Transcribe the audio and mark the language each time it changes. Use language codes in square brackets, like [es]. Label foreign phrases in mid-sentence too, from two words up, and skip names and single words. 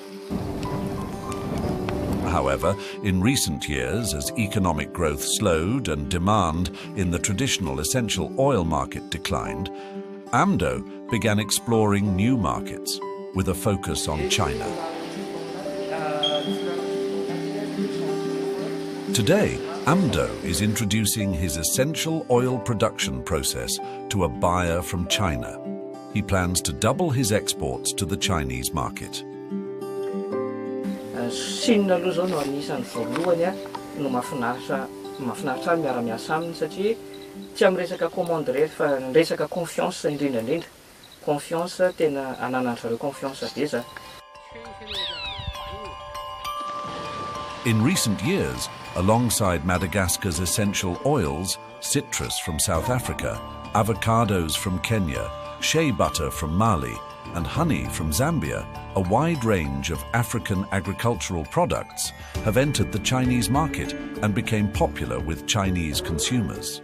[en] However, in recent years, as economic growth slowed and demand in the traditional essential oil market declined, Amdo began exploring new markets with a focus on China. Today, Amdo is introducing his essential oil production process to a buyer from China. He plans to double his exports to the Chinese market. [mg] Chine aloha zao no anisan'ny voalohany no mahafinaritra miara-miasa aminy satria tsy amin'ny resaka commande irery fa ny resaka confiance indrindra. Confiance tena ananan'zareo confiance be zany. [en] In recent years, alongside Madagascar's essential oils, citrus from South Africa, avocados from Kenya, shea butter from Mali, and honey from Zambia, a wide range of African agricultural products have entered the Chinese market and became popular with Chinese consumers.